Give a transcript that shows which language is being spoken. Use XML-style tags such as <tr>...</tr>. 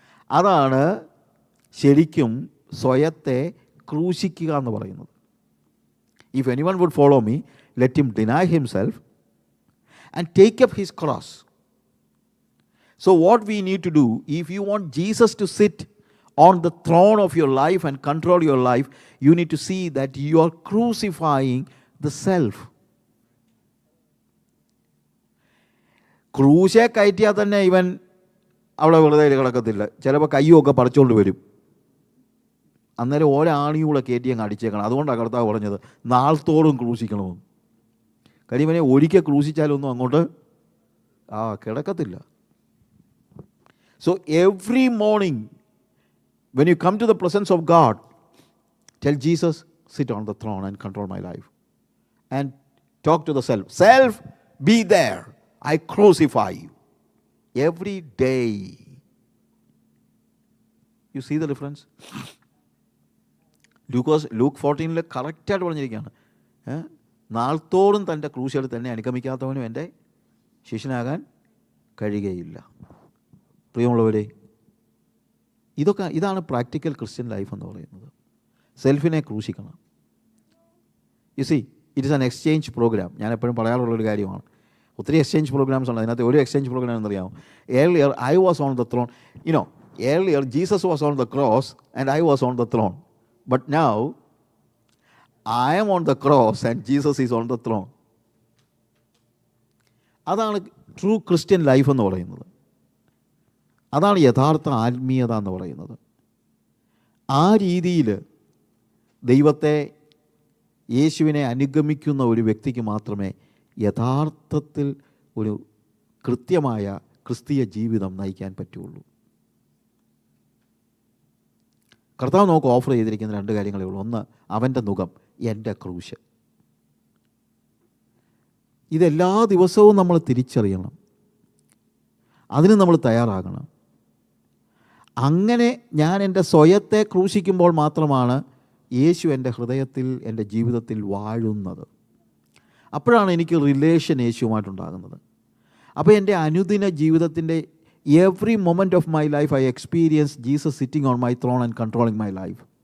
<ml>അതാണ് ശരിക്കും സ്വയത്തെ ക്രൂശിക്കുക എന്ന് പറയുന്നത്.</ml> <en>If anyone would follow me, let him deny himself and take up his cross. So what we need to do, if you want Jesus to sit on the throne of your life and control your life, you need to see that you are crucifying the self.</en> <ml>ക്രൂശെ കയറ്റിയാൽ തന്നെ ഇവൻ അവിടെ വെറുതെ കിടക്കത്തില്ല. ചിലപ്പോൾ കയ്യുമൊക്കെ പറിച്ചുകൊണ്ട് വരും. അന്നേരം ഒരാണിയൂടെ കയറ്റി അങ്ങ് അടിച്ചേക്കണം. അതുകൊണ്ടാണ് കർത്താവ് പറഞ്ഞത് നാൾത്തോറും ക്രൂശിക്കണമെന്ന്. കാര്യം ഇവനെ ഒരിക്കൽ ക്രൂശിച്ചാലൊന്നും അങ്ങോട്ട് കിടക്കത്തില്ല.</ml> <en>So every morning when you come to the presence of God, tell Jesus, sit on the throne and control my life. And talk to the self. Self, be there. I crucify you. Every day. You see the difference?</en> <ml>Luke 14 കറക്റ്റായിട്ട് പറഞ്ഞിരിക്കുകയാണ്. നാൾത്തോറും തൻ്റെ ക്രൂശിൽ തന്നെ അനുഗമിക്കാത്തവനും എൻ്റെ ശിഷ്യനാകാൻ കഴിയുകയില്ല. പ്രിയമുള്ളവരെ, ഇതാണ്</ml> <en>practical Christian life</en> <ml>എന്ന് പറയുന്നത്. സെൽഫിനെ ക്രൂശിക്കണം.</ml> <en>You see, it is an exchange programme.</en> <ml>ഞാൻ എപ്പോഴും പറയാറുള്ളൊരു കാര്യമാണ്. ഒത്തിരി എക്സ്ചേഞ്ച് പ്രോഗ്രാംസ് ഉണ്ട്. അതിനകത്ത് ഒരു എക്സ്ചേഞ്ച് പ്രോഗ്രാം എന്നറിയാമോ?</ml> <en>Earlier I was on the throne. Earlier Jesus was on the cross and I was on the throne. But now I am on the cross and Jesus is on the throne.</en> <ml>അതാണ്</ml> <en>true Christian life</en> <ml>എന്ന് പറയുന്നത്. അതാണ് യഥാർത്ഥ ആത്മീയത എന്ന് പറയുന്നത്. ആ രീതിയിൽ ദൈവത്തെ, യേശുവിനെ അനുഗമിക്കുന്ന ഒരു വ്യക്തിക്ക് മാത്രമേ യഥാർത്ഥത്തിൽ ഒരു കൃത്യമായ ക്രിസ്തീയ ജീവിതം നയിക്കാൻ പറ്റുള്ളൂ. കർത്താവ് നമുക്ക് ഓഫർ ചെയ്തിരിക്കുന്ന 2 കാര്യങ്ങളേ ഉള്ളൂ. ഒന്ന്, അവൻ്റെ നുകം, എൻ്റെ ക്രൂശ്. ഇതെല്ലാ ദിവസവും നമ്മൾ തിരിച്ചറിയണം. അതിന് നമ്മൾ തയ്യാറാകണം. അങ്ങനെ ഞാൻ എൻ്റെ സ്വയത്തെ ക്രൂശിക്കുമ്പോൾ മാത്രമാണ് യേശു എൻ്റെ ഹൃദയത്തിൽ, എൻ്റെ ജീവിതത്തിൽ വാഴുന്നത്. അപ്പോഴാണ് എനിക്ക് റിലേഷൻ യേശുവുമായിട്ടുണ്ടാകുന്നത്. അപ്പോൾ എൻ്റെ അനുദിന ജീവിതത്തിൻ്റെ</ml> <en>every moment of my life I experience Jesus sitting on my throne and controlling my life.</en>